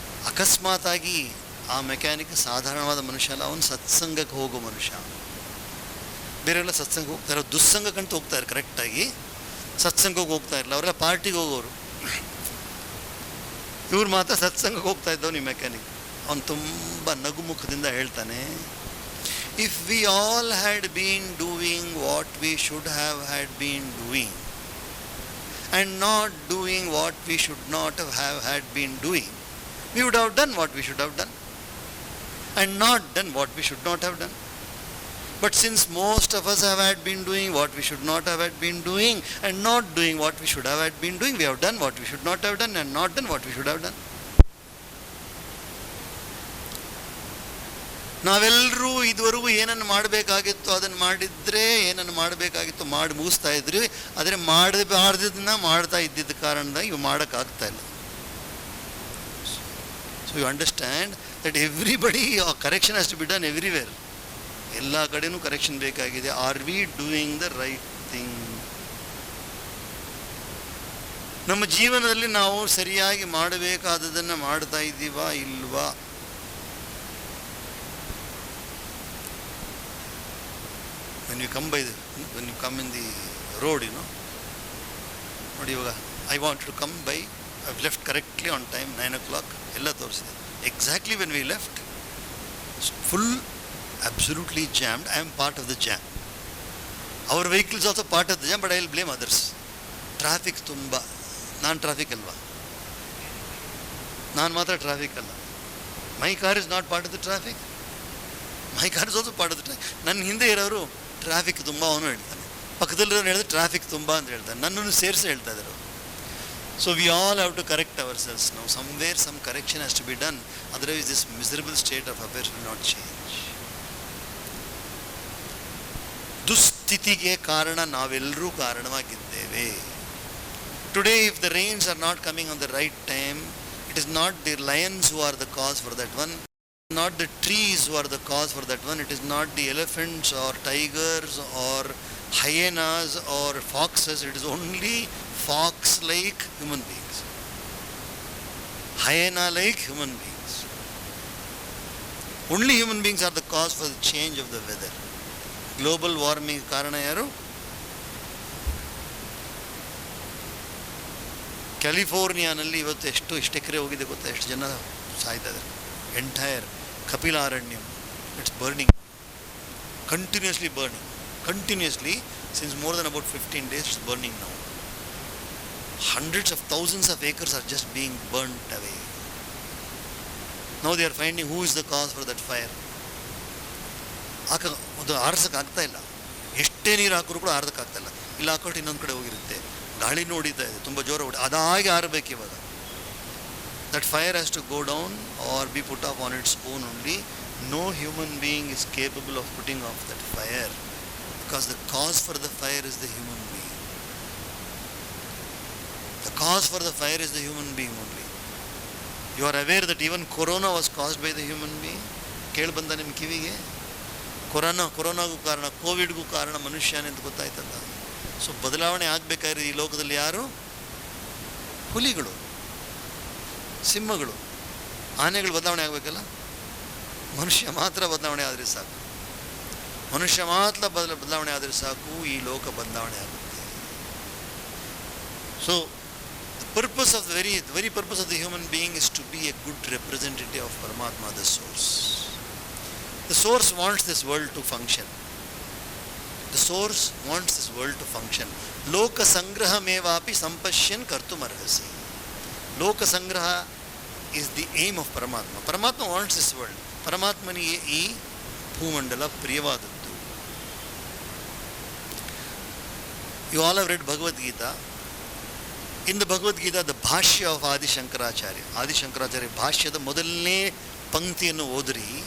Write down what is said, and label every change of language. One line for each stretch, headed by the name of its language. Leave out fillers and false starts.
Kannada: ಅಕಸ್ಮಾತಾಗಿ ಆ ಮೆಕ್ಯಾನಿಕ್ ಸಾಧಾರಣವಾದ ಮನುಷ್ಯ ಅಲ್ಲ, ಅವನು ಸತ್ಸಂಗಕ್ಕೆ ಹೋಗೋ ಮನುಷ್ಯ. ಬೇರೆಲ್ಲ ಸತ್ಸಂಗಕ್ಕೆ ಹೋಗ್ತಾರೆ, ದುಸ್ಸಂಗಕ್ಕಂತೂ ಹೋಗ್ತಾರೆ ಕರೆಕ್ಟಾಗಿ, ಸತ್ಸಂಗಕ್ಕೆ ಹೋಗ್ತಾ ಇರಲಿಲ್ಲ. ಅವರೆಲ್ಲ ಪಾರ್ಟಿಗೆ ಹೋಗೋರು. ಇವ್ರು ಮಾತ್ರ ಸತ್ಸಂಗಕ್ಕೆ ಹೋಗ್ತಾ ಇದ್ದವನು ಈ ಮೆಕ್ಯಾನಿಕ್. ಅವನು ತುಂಬ ನಗುಮುಖದಿಂದ ಹೇಳ್ತಾನೆ,
English: if we all had been doing what we should have had been doing and not doing what we should not have had been doing, we would have done what we should have done and not done what we should not have done. But since most of us have had been doing what we should not have had been doing and not doing what we should have had been doing, we have done what we should not have done and not done what we should have done.
Kannada: ನಾವೆಲ್ಲರೂ ಇದುವರೆಗೂ ಏನನ್ನು ಮಾಡಬೇಕಾಗಿತ್ತು ಅದನ್ನು ಮಾಡಿದರೆ, ಏನನ್ನು ಮಾಡಬೇಕಾಗಿತ್ತು ಮಾಡಿ ಮುಗಿಸ್ತಾ ಇದ್ರಿ. ಆದರೆ ಮಾಡದನ್ನ ಮಾಡ್ತಾ ಇದ್ದಿದ್ದ ಕಾರಣದಿಂದ ಇವು ಮಾಡೋಕ್ಕಾಗ್ತಾ ಇಲ್ಲ.
English: So you understand that everybody correction has to be done everywhere.
Kannada: ಎಲ್ಲ ಕಡೆನೂ ಕರೆಕ್ಷನ್ ಬೇಕಾಗಿದೆ.
English: Are we doing the right thing?
Kannada: ನಮ್ಮ ಜೀವನದಲ್ಲಿ ನಾವು ಸರಿಯಾಗಿ ಮಾಡಬೇಕಾದದನ್ನು ಮಾಡ್ತಾ ಇದ್ದೀವಾ ಇಲ್ವಾ?
English: when you come in the road,
Kannada: ನೋಡಿ, ಇವಾಗ
English: I want to come by I left correctly on time, 9 o'clock
Kannada: ಎಲ್ಲ ತೋರಿಸಿದೆ.
English: Exactly when we left, full absolutely jammed. I am part of the jam. Our vehicle is also part of the jam, but I will blame others.
Kannada: Traffic ತುಂಬ, ನಾನು traffic ಅಲ್ವಾ? ನಾನು ಮಾತ್ರ traffic ಅಲ್ಲ.
English: My car is not part of the traffic. My car is also part of the traffic.
Kannada: ನನ್ನ ಹಿಂದೆ ಇರೋರು traffic ತುಂಬ ಅವನು ಹೇಳ್ತಾನೆ, ಪಕ್ಕದಲ್ಲಿರೋರು ಹೇಳಿದ್ರೆ ಟ್ರಾಫಿಕ್ ತುಂಬ ಅಂತ ಹೇಳ್ತಾನೆ, ನನ್ನನ್ನು ಸೇರಿಸಿ ಹೇಳ್ತಾ ಇದ್ದಾರೆ.
English: So we all have to correct ourselves now. Somewhere some correction has to be done. Otherwise this miserable state of affairs will not change.
Kannada: ದುಸ್ಥಿತಿಗೆ ಕಾರಣ ನಾವೆಲ್ಲರೂ ಕಾರಣವಾಗಿದ್ದೇವೆ.
English: Today if the rains are not coming on the right time, it is not the lions who are the cause for that one, not the trees who are the cause for that one, it is not the elephants or tigers or hyenas or foxes, it is only fox-like human beings, hyena-like human beings. Only human beings are the cause for the change of the weather.
Kannada: Global warming ಕಾರಣ ಯಾರು? ಕ್ಯಾಲಿಫೋರ್ನಿಯಾನಲ್ಲಿ ಇವತ್ತು ಎಷ್ಟು ಎಕರೆ ಹೋಗಿದೆ ಗೊತ್ತಾ? ಎಷ್ಟು ಜನ ಸಾಯ್ತಾ ಇದ್ದಾರೆ.
English: Entire Kapilaranyam, it's burning, continuously burning, continuously since more than about 15 days. It's burning now. Hundreds of thousands of acres are just being burnt away. Now they are finding who is the cause for that fire.
Kannada: ಅದು ಆರಿಸೋಕ್ಕಾಗ್ತಾ ಇಲ್ಲ, ಎಷ್ಟೇ ನೀರು ಹಾಕಿದ್ರು ಕೂಡ ಆರ್ಸೋಕ್ಕಾಗ್ತಾ ಇಲ್ಲ. ಇಲ್ಲ ಹಾಕೋಟ್ಟು ಇನ್ನೊಂದು ಕಡೆ ಹೋಗಿರುತ್ತೆ, ಗಾಳಿ ನೋಡಿತಾ ಇದೆ, ತುಂಬ ಜೋರ ಹೊಡಿ, ಅದಾಗಿ ಆರಬೇಕು ಇವಾಗ.
English: That fire has to go down or be put off on its own only. No human being is capable of putting off that fire, because the cause for the fire is the human being. The cause for the fire is the human being only. You are aware that even corona was caused by the human being?
Kannada: ಕೇಳಿ ಬಂದ ನಿಮ್ಮ ಕಿವಿಗೆ? ಕೊರೋನಾಗೂ ಕಾರಣ, ಕೋವಿಡ್ಗೂ ಕಾರಣ ಮನುಷ್ಯನೇ ಅಂತ ಗೊತ್ತಾಯ್ತಲ್ಲ. So ಬದಲಾವಣೆ ಆಗಬೇಕಾದ್ರೆ ಈ ಲೋಕದಲ್ಲಿ ಯಾರು? ಹುಲಿಗಳು, ಸಿಂಹಗಳು, ಆನೆಗಳು ಬದಲಾವಣೆ ಆಗಬೇಕಲ್ಲ. ಮನುಷ್ಯ ಮಾತ್ರ ಬದಲಾವಣೆ ಆದರೆ ಸಾಕು, ಮನುಷ್ಯ ಮಾತ್ರ ಬದಲಾವಣೆ ಆದರೆ ಸಾಕು, ಈ ಲೋಕ ಬದಲಾವಣೆ ಆಗುತ್ತೆ.
English: So purpose of the very purpose of the human being is to be a good representative of Paramatma, the source. The source wants this world to function. The source wants this world to function.
Sanskrit: Loka sangrahamevapi sampashyan kartum arhasi.
English: Loka sangraha is the aim of Paramatma. Paramatma wants this world.
Kannada: Paramatmaniಗೆ ಈ ಭೂಮಂಡಲ ಪ್ರಿಯವಾದದ್ದು.
English: You all have read Bhagavad Gita. In the Bhagavad Gita, the Bhashya of Adi Shankaracharya.
Kannada: Adi Shankaracharya ಭಾಷ್ಯದ ಮೊದಲನೇ ಪಂಕ್ತಿಯನ್ನು ಓದ್ರಿ.